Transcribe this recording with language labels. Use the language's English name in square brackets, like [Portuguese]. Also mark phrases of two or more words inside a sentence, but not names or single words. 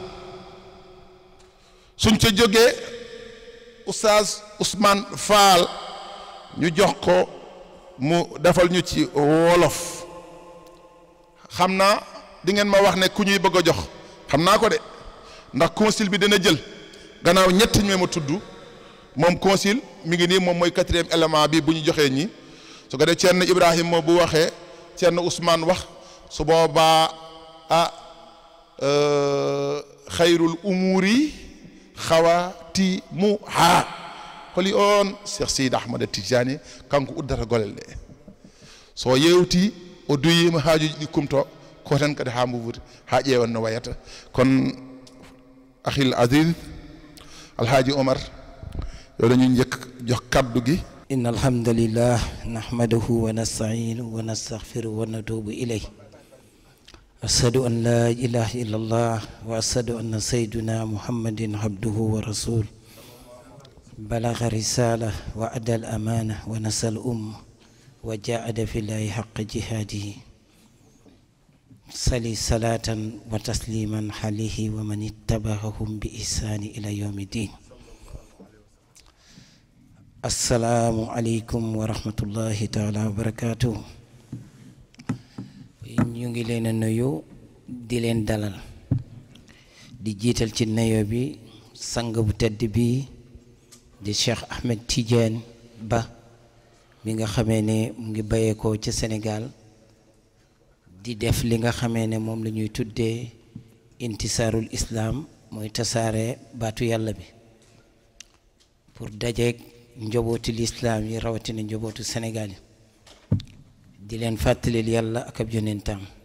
[Wolof] suñ ca jógee Oustaz Ousmane Fall ñu jox ko mu defal ñu ci wolof xam naa di ngeen ma wax ne ku ñuy bëgg a jox xam naa ko de ndax consul bi dina jël gannaaw ñett ñi ma tudd moom consul mi ngi nii moom mooy 4e élément bi bu ñu joxee ñi su ko dee Thierno Ibrahima moo bu waxee Thierno Ousmane wax su boobaa [Arabic] خير الأمور خواتمها [Fula] holi on Cheikh Seydi Ahmada Tidiane kanko uddata golel ɗe so yewti o doyima haajuji ɗi kumto ko tan kadi ha mbuwuti ha ƴeewan no wayata kon [Arabic] أخي العزيز [Fula] Alhaji Omar [Wolof] yow dañuy njëkk jox kaddu gi [Arabic] إن الحمد لله نحمده ونستعينه ونستغفره ونتوب إليه أشهد أن لا إله إلا الله وأشهد أن سيدنا محمد عبده ورسوله بلغ رسالة وأدى الأمانة ونصر الأمة وجاهد في الله حق جهاده صلي صلاة وتسليما عليه ومن اتبعهم بإحسان إلى يوم الدين السلام عليكم ورحمة الله تعالى وبركاته [Wolof] ñu ngi leen a nuyu di leen dalal di jiital ci nuyoo bi sang bu tedd bi di Cheikh Ahmed Tidiane Ba mi nga xamee ne mu ngi bàyyeekoo ca Sénégal di def li nga xamee ne moom la ñuy tuddee intisaarul islam mooy tasaare baatu yàlla bi pour dajeeg njobootu lislaam yi rawatina njobootu Sénégal yi di leen fàttalil yàlla ak ab yonentam